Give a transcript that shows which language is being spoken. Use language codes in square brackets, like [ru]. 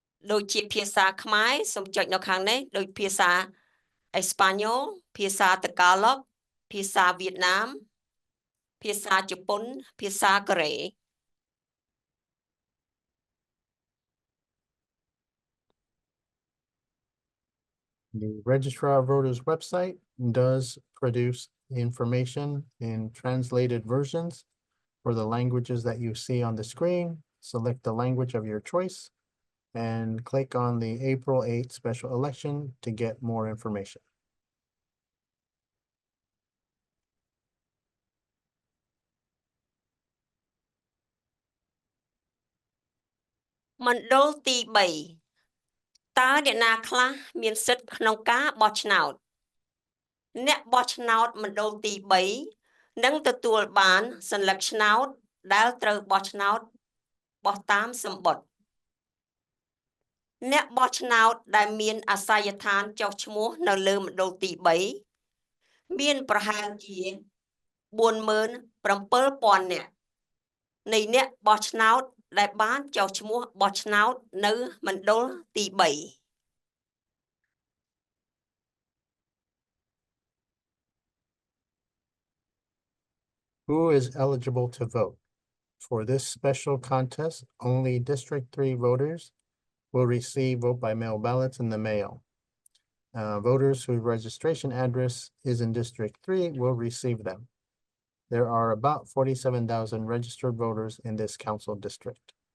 [km] ដូចជាភាសាខ្មែរសូមចុចនៅខាងនេះដូចភាសាអេស្ប៉ាញ៉ូល ភាសាតកាឡុក ភាសាវៀតណាម ភាសាជប៉ុន ភាសាកូរ៉េ [en] The Registrar of Voters website does produce information in translated versions for the languages that you see on the screen. [km] Select the language of your choice and click on the April 8 special election to get more information. មណ្ឌលទី 3 តើអ្នកណាខ្លះមានសិទ្ធិក្នុងការបោះឆ្នោត អ្នកបោះឆ្នោតមណ្ឌលទី 3 នឹងទទួលបានសញ្ញាឆ្នោតដែលត្រូវបោះឆ្នោតបោះតាមសម្បត្តិ អ្នកបោះឆ្នោតដែលមានអាសយដ្ឋានចុះឈ្មោះនៅលើមណ្ឌលទី 3 មានប្រហែលជា 47,000 នាក់ នៃអ្នកបោះឆ្នោតដែលបានចុះឈ្មោះបោះឆ្នោតនៅមណ្ឌលទី 3 [en] Who is eligible to vote? For this special contest, only District 3 voters will receive vote by mail ballots in the mail. Voters whose registration address is in District 3 will receive them. There are about 47,000 registered voters in this council district.